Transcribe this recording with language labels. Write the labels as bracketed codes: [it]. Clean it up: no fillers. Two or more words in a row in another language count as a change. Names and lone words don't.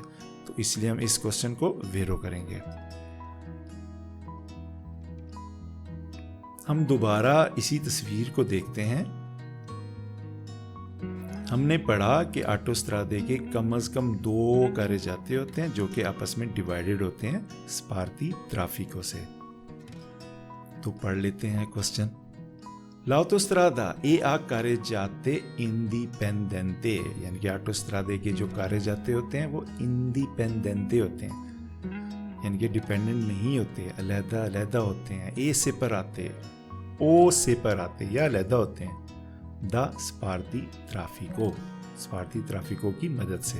[ur] تو اس لیے ہم اس کوئسچن کو ویرو کریں گے۔ ہم دوبارہ اسی تصویر کو دیکھتے ہیں. ہم نے پڑھا کہ آٹوسترادے کے کم سے کم 2 carreggiate ہوتے ہیں جو کہ آپس میں ڈیوائڈڈ ہوتے ہیں سپارتی ٹرافیکو سے. تو پڑھ لیتے ہیں کوئسچن. [it] L'autostrada e a carreggiate indipendente, [ur] یعنی کہ آٹوسترادے کے جو carreggiate ہوتے ہیں وہ انڈیپنڈنٹے ہوتے ہیں، یعنی کہ ڈیپنڈنٹ نہیں ہوتے، علیحدہ علیحدہ ہوتے ہیں. [it] e separate, o separate [ur] یا علیحدہ ہوتے ہیں. [it] da spartitraffico, spartitraffico [ur] کی مدد سے.